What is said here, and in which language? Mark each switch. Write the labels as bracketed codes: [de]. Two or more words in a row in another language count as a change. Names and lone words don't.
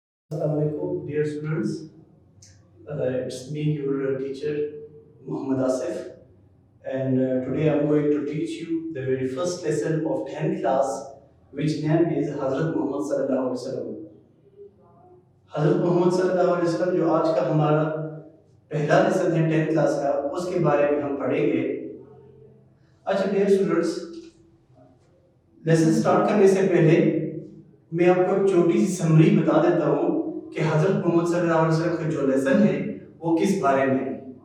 [en] Assalamualaikum, dear students. It's me, your teacher, Muhammad Asif, and today I'm going to teach you the very first lesson of 10th class, which name is Hazrat Muhammad [ar] صلى الله عليه وسلم. [hi] Hazrat Muhammad [ar] صلى الله عليه وسلم [hi] जो आज का हमारा पहला लेसन है 10th क्लास का, उसके बारे में हम पढ़ेंगे. अच्छा [en] dear students, lesson start [hi] करने से पहले मैं आपको एक छोटी सी समरी बता देता हूँ कि हजरत मोहम्मद [ar] صلى الله عليه وسلم [hi] का जो लेसन है वो किस बारे में है.